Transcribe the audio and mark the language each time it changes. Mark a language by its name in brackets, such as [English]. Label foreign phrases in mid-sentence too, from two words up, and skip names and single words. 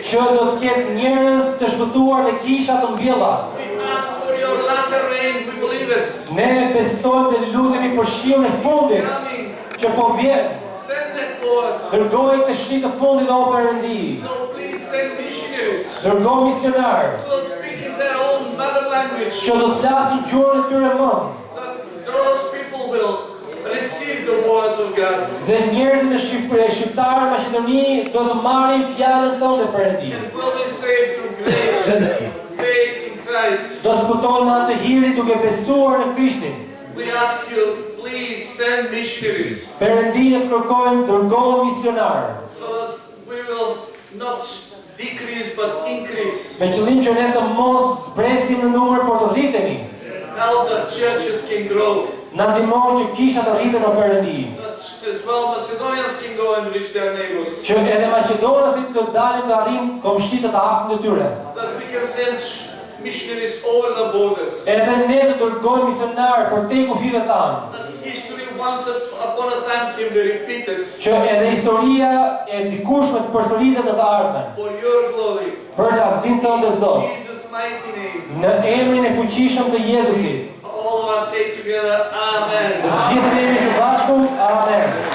[Albanian] Që do të ketë njerëz të shpëtuar dhe kisha të mbjella. [English] We ask for your latter rain. We believe it. [Albanian] Ne besojmë dhe lutemi për shiun e fundit [English] Coming. [Albanian] që po vjen. [English] Send them, Lord. [Albanian] Dërgoj këtë shi të fundit o Perëndi. [English] So please send missionaries [Albanian] Dërgoj misionarë [English] who will speak in their own mother language. [Albanian] që do të flasin gjuhën e tyre mënd. [English] That those people will receive the word of God [Albanian] Dhe njerëzit në shqiptarë në Maqedoni do të marrin fjalën tonë Perëndi. [English] and will be saved through grace and faith in Christ. [Albanian] Do shpëtojnë me anë të hirit duke besuar në Krishtin. [English] We ask you, please send missionaries [Albanian] Perëndi ne kërkojmë dërgojmë misionarë. [English] so that we will not decrease but increase. [Albanian] Me qëllim që ne të mos presim në numër, por të rritemi. [English] Help that churches can grow. [Albanian] Na ndihmon që kisha të rriten o Perëndi. [English] That as well Macedonians can go and reach their neighbors. [Albanian] Që edhe Maqedonasit të dalin të arrijnë komshitë të afërm të tyre. [English] That we can send missionaries over the borders. [Albanian] Edhe ne të dërgojmë misionarë për te kufive tanë. [English] That history once upon a time can be repeated [Albanian] Që edhe historia e dikushme të përsëritet në të ardhmen. [English] for your glory. [Albanian] Për lavdinë tënde Zot. [English] In Jesus' mighty name. [Albanian] Në emrin e fuqishëm të Jezusit. [English] All of us say together, Amen. [Albanian] Të gjithë jemi së bashku. Amen.